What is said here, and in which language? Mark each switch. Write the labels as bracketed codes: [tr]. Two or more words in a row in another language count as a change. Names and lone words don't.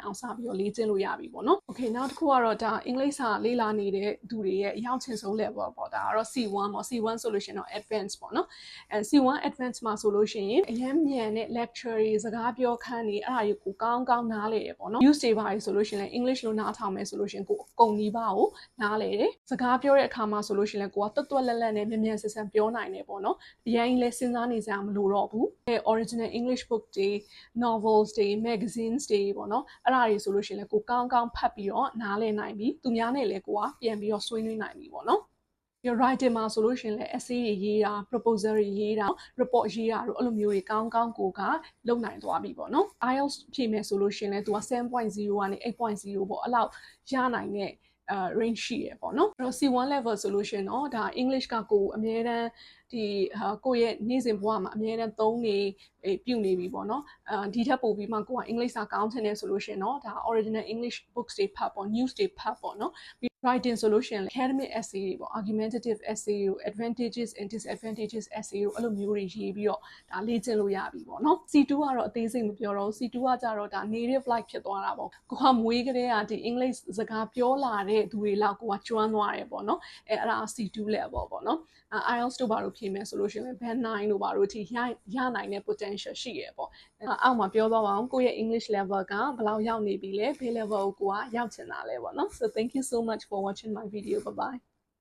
[my] အောင်စပြီးတော့လေ့ကျင့်လို့ရပြီပေါ့နော် Okay နောက်တစ်ခုကတော့ဒါအင်္ဂလိပ်စာလေ့လာနေတဲ့သူတွေရဲ့အရောက်ချင်ဆုံး level ပေါ့ဒါကတော့ C1 ပေါ့ C1 ဆိုလို့ရှိရင်တော့ advanced ပေါ့နော်အဲ C1 advanced မှာဆိုလို့ရှိရင်အရင်မြန်တဲ့ lecture တွေစကားပြောခန်းတွေအဲ့ဒါတွေကိုကောင်းကောင်းနားလည်တယ်ပေါ့နော် news တွေပါဆိုလို့ရှိရင်လည်း English လို့နားထောင်မယ်ဆိုလို့ရှိရင်ကိုအကုန်နီးပါးကိုနားလည်တယ်စကားပြောတဲ့အခါမှာဆိုလို့ရှိရင်လည်း ကိုကတွတ်တွတ်လက်လက်နဲ့မြန်မြန်ဆန်ဆန်ပြောနိုင်တယ်ပေါ့နော်အရင်လည်းစဉ်းစားနေစရာမလိုတော့ဘူး [en] original English book [my] တွေ novels တွေ magazines တွေပေါ့နော်အဲ့ဒါတွေဆိုလို့ရှိရင်လည်းကိုကောင်းကောင်းဖတ်ပြီးတော့နားလည်နိုင်ပြီသူများနဲ့လည်းကိုကပြန်ပြီးတော့ဆွေးနွေးနိုင်ပြီပေါ့နော် [en] your writing [my] မှာဆိုလို့ရှိရင်လည်း essay တွေရေးတာ proposal တွေ ရေးတာ report ရေးတာတို့အဲ့လိုမျိုးတွေကောင်းကောင်းကိုကလုပ်နိုင်သွားပြီပေါ့နော် IELTS ဖြေမယ်ဆိုလို့ရှိရင်လည်းသူက 7.0 ကနေ 8.0 ပေါ့အဲ့လောက်ရနိုင်တဲ့range ရှိရပေါ့နော်အဲ့တော့ [en] C1 level [my] ဆိုလို့ရှိရင်တော့ဒါ English ကကိုအမြဲတ မ်းဒီကိုရဲ့နေ့စဉ်ဘဝမှာအမြဲတမ်းသုံးနေပြုနေပြီပေါ့နော်ဒီထက်ပိုပြီးမှကိုကအင်္ဂလိပ်စာကောင်းချင်တယ်ဆိုလို့ရှိရင်တော့ဒါ [en] original English books [my] တွေဖတ်ပေါ့ news တွေဖတ် ပေါ့နော် writing ဆိုလို့ရှိရင် [en] academic essay [my] တွေပေါ့ [en] argumentative essay [my] တို့ [en] advantages and disadvantages essay [my] တို့အဲ့လိုမျိုးတွေရေးပြီးတော့ဒါလေ့ကျင့်လို့ရပြီပေါ့ နော် C2 ကတော့အသေးစိတ်မပြောတော့ C2 ကကြတော့ဒါ [en] native like [my] ဖြစ်သွားတာပေါ့ကိုကမွေးကလေးကဒီ English စကားပြောလာတဲ့သူတွေလောက်ကိုကကျွမ်းသွားတယ်ပေါ့နော်အဲ့ဒါ [en] C2 level [my] ပေါ့နော်IELTS တို့ဘာလို့ဖြေမယ်ဆိုလို့ရှိရင် band 9တို့ဘာလို့ထိရနိုင်တဲ့ potential ရှိရပေါ့အောက်မှာပြောသွားပါအောင်ကိုယ့်ရဲ့ English level ကဘယ်လောက်ရောက်နေပြီလဲဘယ် level ကိုကိုကရောက်ချင်တာလဲပေါ့နော် [en] so thank you so much for watching my video bye bye